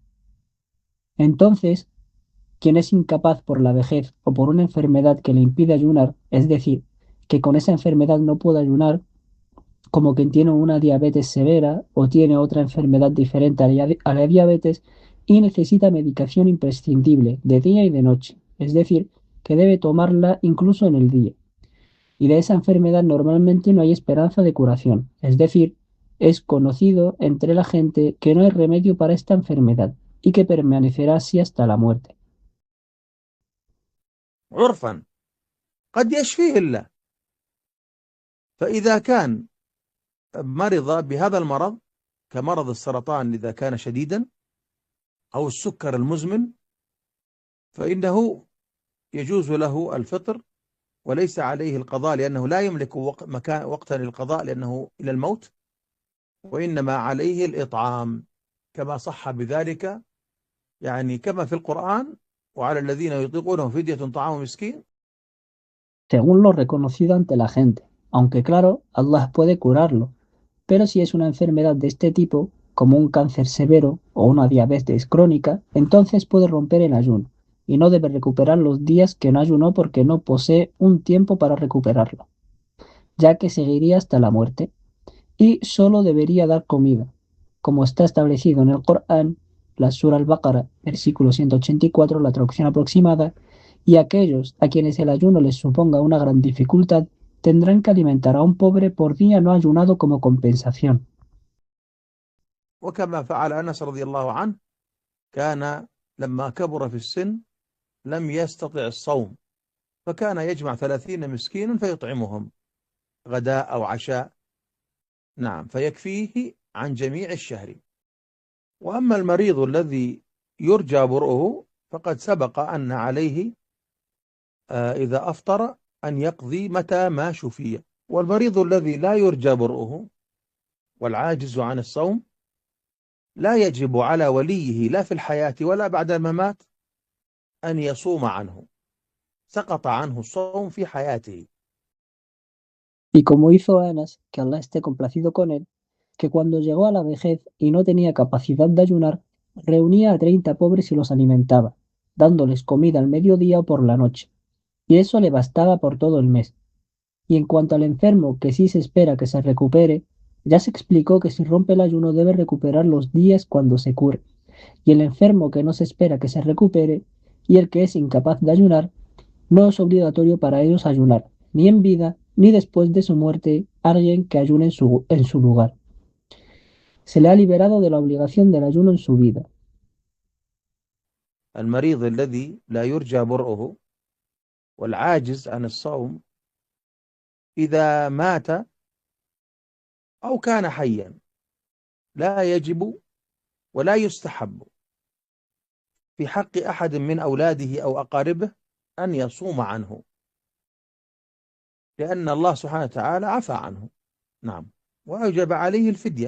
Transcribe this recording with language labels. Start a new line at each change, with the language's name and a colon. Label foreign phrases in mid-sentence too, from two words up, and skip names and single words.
Spanish: Entonces, quien es incapaz por la vejez o por una enfermedad que le impide ayunar, es decir, que con esa enfermedad no puede ayunar, como quien tiene una diabetes severa o tiene otra enfermedad diferente a la diabetes y necesita medicación imprescindible de día y de noche, es decir, que debe tomarla incluso en el día. Y de esa enfermedad normalmente no hay esperanza de curación, es decir, es conocido entre la gente que no hay remedio para esta enfermedad y que permanecerá así hasta la muerte.
Arabic: عرفا قد يشفيه الله، فإذا كان مرض بهذا المرض كمرض السرطان إذا كان شديدا أو السكر المزمن فإنه يجوز له الفطر وليس عليه القضاء، لأنه لا يملك وقتا للقضاء لأنه إلى الموت، وإنما عليه الإطعام كما صح بذلك، يعني كما في القرآن: وعلى الذين يطيقونه فدية طعام مسكين.
Spanish: Según lo reconocido ante la gente, aunque claro, Allah puede curarlo, pero si es una enfermedad de este tipo, como un cáncer severo o una diabetes crónica, entonces puede romper el ayuno y no debe recuperar los días que no ayunó porque no posee un tiempo para recuperarlo, ya que seguiría hasta la muerte, y solo debería dar comida, como está establecido en el Corán, la Sura al-Baqara, versículo 184, la traducción aproximada, y aquellos a quienes el ayuno les suponga una gran dificultad tendrán que alimentar a un pobre por día no ayunado como compensación.
Arabic: وكما فعل أنس رضي الله عنه، كان لما كبر في السن لم يستطع الصوم، فكان يجمع 30 مسكينا فيطعمهم غداء أو عشاء، نعم، فيكفيه عن جميع الشهر. وأما المريض الذي يرجى برؤه فقد سبق أن عليه إذا أفطر أن يقضي متى ما شفي. والمريض الذي لا يرجى برؤه والعاجز عن الصوم لا يجب على وليه لا في الحياة ولا بعد الممات أن يصوم عنه، سقط عنه الصوم في حياته.
Spanish: Y como hizo Anas, que Allah esté complacido con él, que cuando llegó a la vejez y no tenía capacidad de ayunar, reunía a 30 pobres y los alimentaba, dándoles comida al mediodía o por la noche, y eso le bastaba por todo el mes. Y en cuanto al enfermo que sí se espera que se recupere, ya se explicó que si rompe el ayuno debe recuperar los días cuando se cure, y el enfermo que no se espera que se recupere, y el que es incapaz de ayunar, no es obligatorio para ellos ayunar, ni en vida ni después de su muerte alguien que ayune en su lugar. Se le ha liberado de la obligación del ayuno en su vida.
Arabic: المريض الذي لا يرجى برؤه والعاجز عن الصوم إذا مات أو كان حيا لا يجب ولا يستحب في حق أحد من أولاده أو أقاربه أن يصوم عنه، لأن الله سبحانه وتعالى عفى عنه، نعم، وأوجب عليه الفدية.